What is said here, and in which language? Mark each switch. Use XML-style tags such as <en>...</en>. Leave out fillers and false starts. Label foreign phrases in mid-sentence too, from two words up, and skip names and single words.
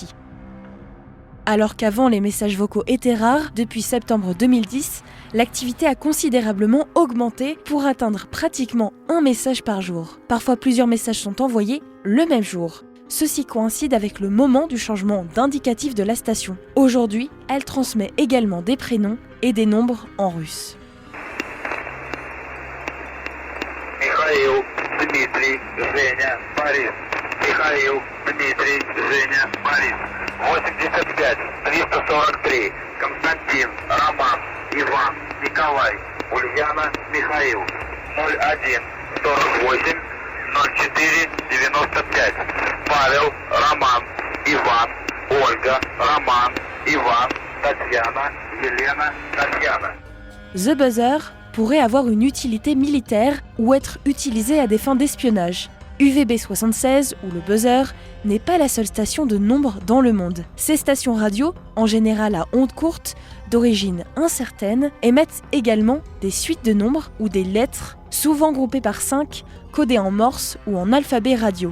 <fr>Alors qu'avant les messages vocaux étaient rares, depuis septembre 2010, l'activité a considérablement augmenté pour atteindre pratiquement un message par jour. Parfois plusieurs messages sont envoyés le même jour. Ceci coïncide avec le moment du changement d'indicatif de la station. Aujourd'hui, elle transmet également des prénoms et des nombres en russe.</fr> <ru>Михаил, Дмитрий, Женя, Борис. Михаил, Дмитрий, Женя, Борис. 85 343. Константин, Роман, Иван, Николай, Ульяна, Михаил. 01 48 04 95. Павел, Роман, Иван, Ольга, Роман, Иван, Татьяна, Елена, Татьяна.</ru> <fr>The Buzzer pourrait avoir une utilité militaire ou être utilisé à des fins d'espionnage. UVB76 ou le buzzer n'est pas la seule station de nombre dans le monde. Ces stations radio, en général à ondes courtes, d'origine incertaine, émettent également des suites de nombres ou des lettres, souvent groupées par 5, codées en morse ou en alphabet radio.</fr>